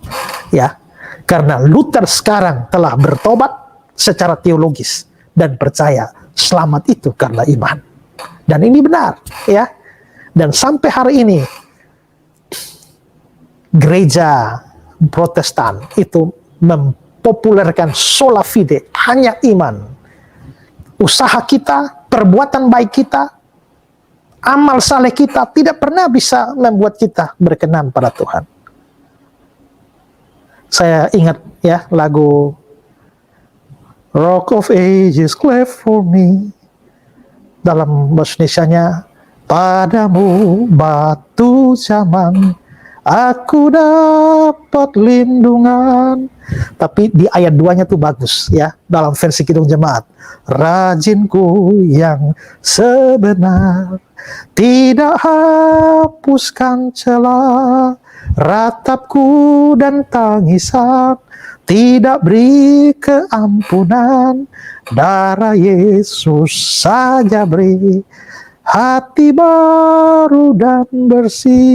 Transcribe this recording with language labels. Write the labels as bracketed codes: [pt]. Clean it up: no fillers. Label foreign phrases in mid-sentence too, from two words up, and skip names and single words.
[id] Ya, karena Luther sekarang telah bertobat secara teologis dan percaya selamat itu karena iman. Dan ini benar, ya. Dan sampai hari ini gereja Protestan itu mempopulerkan [la] sola fide, [id] hanya iman. Usaha kita, perbuatan baik kita, amal saleh kita tidak pernah bisa membuat kita berkenan pada Tuhan. Saya ingat ya lagu [en] Rock of Ages cleft for me. [id] Dalam bahasa Indonesianya, padamu batu zaman aku dapat lindungan. Tapi di ayat 2-nya tuh bagus ya, dalam versi Kidung Jemaat. Rajinku yang sebenar tidak hapuskan celah, ratapku dan tangisan tidak beri keampunan, darah Yesus saja beri hati baru dan bersih.